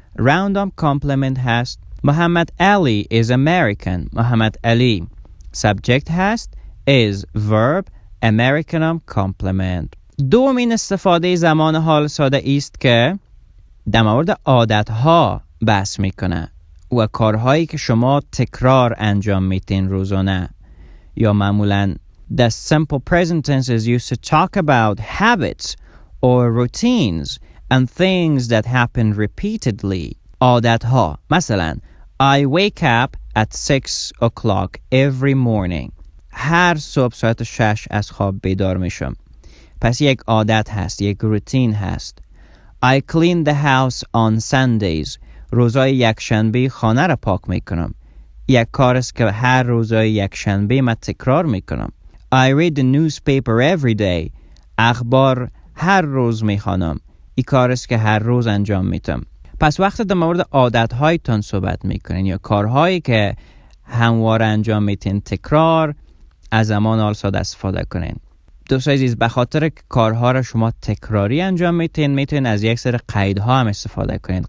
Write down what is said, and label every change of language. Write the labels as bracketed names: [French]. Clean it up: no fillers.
[English] Round [Persian] هم [English] complement [Persian] هست. [English] Muhammad Ali is American. [Persian] محمد علی subject هست. [English] Is verb. American [Persian] هم [English] complement. [Persian] دومین استفاده زمان حال ساده است که در مورد عادتها بحث میکنه و کارهایی که شما تکرار انجام میتین روزانه یا معمولاً. [English] The simple present tense is used to talk about habits or routines and things that happen repeatedly. [Persian] عادتها مثلا [English] I wake up at 6 o'clock every morning. [Persian] هر صبح ساعت 6 از خواب بیدار میشم. پس یک عادت هست، یک روتین هست. [English] I clean the house on Sundays. [Persian] روزای یکشنبه خانه را پاک میکنم. یک کار است که هر روزای یکشنبه من تکرار میکنم. [English] I read the newspaper every day. [Persian] اخبار هر روز میخوانم. این کار است که هر روز انجام میدم. پس وقتی در مورد عادت‌هایتان صحبت میکنین یا کارهایی که همواره انجام میتین، تکرار، از زمان حال ساده استفاده کنین. دوستای عزیز، به خاطر که کارها را شما تکراری انجام میتین از یک سری قیدها هم استفاده کنین.